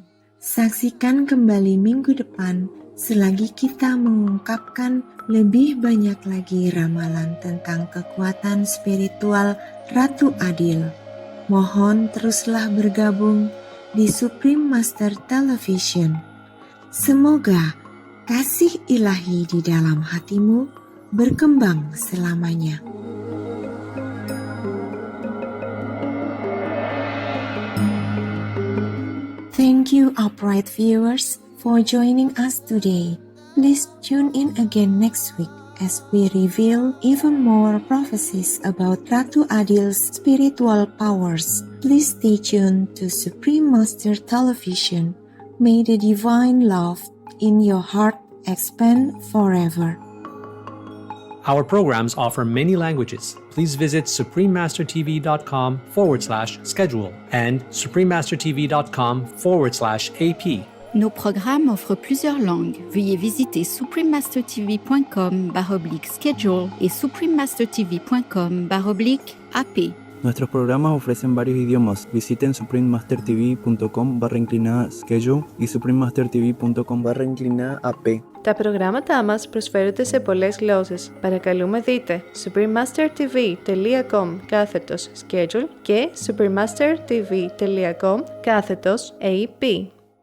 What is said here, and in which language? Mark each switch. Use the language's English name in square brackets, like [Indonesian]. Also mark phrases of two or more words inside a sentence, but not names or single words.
[Indonesian] Saksikan kembali minggu depan selagi kita mengungkapkan lebih banyak lagi ramalan tentang kekuatan spiritual Ratu Adil. Mohon teruslah bergabung di Supreme Master Television. Semoga kasih ilahi di dalam hatimu berkembang selamanya. [English] Thank you, upright viewers, for joining us today. Please tune in again next week as we reveal even more prophecies about Ratu Adil's spiritual powers. Please stay tuned to Supreme Master Television. May the divine love in your heart expand forever. Our programs offer many languages. Please visit suprememastertv.com/schedule and suprememastertv.com/AP. [French] Nos programmes offrent plusieurs langues. Veuillez visiter suprememastertv.com/schedule et suprememastertv.com/AP. [Spanish] Nuestros programas ofrecen varios idiomas. Visiten suprememastertv.com/schedule y suprememastertv.com/AP. [Greek] Τα προγράμματά μας προσφέρονται σε πολλές γλώσσες. Παρακαλούμε δείτε suprememastertv.com/schedule και suprememastertv.com/AP.